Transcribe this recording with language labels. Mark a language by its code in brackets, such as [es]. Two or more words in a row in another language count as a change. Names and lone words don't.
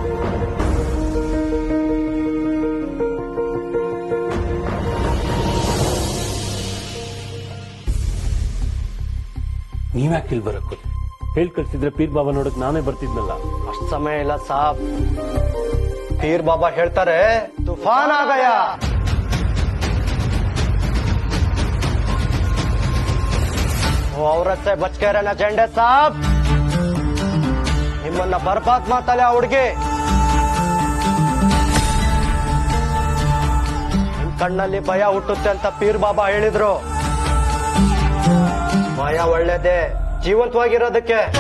[kn] ನೀವ್ಯಾಕೆ ಇಲ್ಲಿ ಬರಕ್ ಹೇಳ್ ಕಳ್ಸಿದ್ರೆ ಪೀರ್ ಬಾಬಾ ನೋಡಕ್ ನಾನೇ ಬರ್ತಿದ್ನಲ್ಲ. ಅಷ್ಟ್ ಸಮಯ ಇಲ್ಲ ಸಾಬ್. ಪೀರ್ ಬಾಬಾ ಹೇಳ್ತಾರೆ [hi] तूफ़ान आ गया. औरत से बच के रहना झंडे साहब. [kn] ನಿಮ್ಮನ್ನ ಬರ್ಬಾದ್ ಮಾಡ್ತಾಳೆ ಆ ಹುಡುಗಿ. ನಿಮ್ ಕಣ್ಣಲ್ಲಿ ಭಯ ಹುಟ್ಟುತ್ತೆ ಅಂತ ಪೀರ್ ಬಾಬಾ ಹೇಳಿದ್ರು. ಭಯ ಒಳ್ಳೇದೇ ಜೀವಂತವಾಗಿರೋದಕ್ಕೆ.